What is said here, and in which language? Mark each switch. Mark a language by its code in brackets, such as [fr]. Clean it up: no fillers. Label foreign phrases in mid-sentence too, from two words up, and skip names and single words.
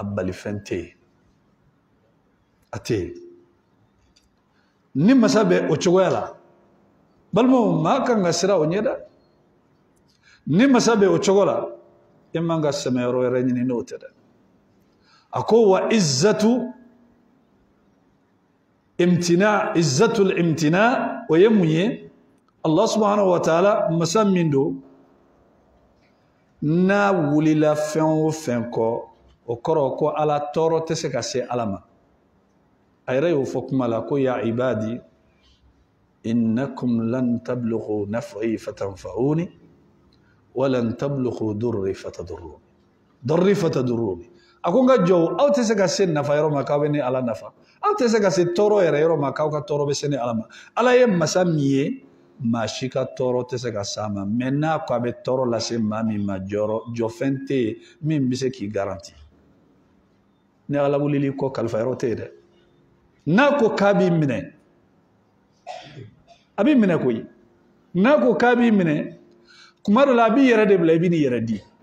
[bm] balifɛn tɛ yen a tɛ yen ni masa bɛ o cogoya la balimaw maa kan ka siran o ɲɛ dɛ ni masa bɛ o cogo la e man ka sɛmɛ yɔrɔ wɛrɛ ɲini n'o tɛ dɛ a ko wa [ar] عزة الامتناع [bm] o ye mun ye [ar] الله سبحانه وتعالى [bm] masa min don n'a wulila fɛn o fɛn kɔ o kɔrɔ ko ala tɔɔrɔ tɛ se ka se ala ma a yɛrɛ y'o fɔ kuma la ko [ar] يا عبادي إنكم لن تبلغوا نفعي فتنفعوني ولن تبلغوا ضري فتضروني [bm] a ko n ka jɔw aw tɛ se ka se nafa yɔrɔ ma k'aw bɛ ni ala nafa aw tɛ se ka se tɔɔrɔ yɛrɛ yɔrɔ ma k'aw ka tɔɔrɔ bɛ se ni ala ma ala ye masa min ye maa si ka tɔɔrɔ tɛ se ka s'a ma mais n'a ko a bɛ tɔɔrɔ lase maa min ma jɔfɛn tɛ yen min bɛ se k'i garanti ni ala wulili kɔ kalifa yɔrɔ tɛ yen dɛ n'a ko k'a b'i minɛ a b'i minɛ koyi n'a ko k'a b'i minɛ kuma dɔ la a b'i yɛrɛ de bila i bɛ n'i yɛrɛ di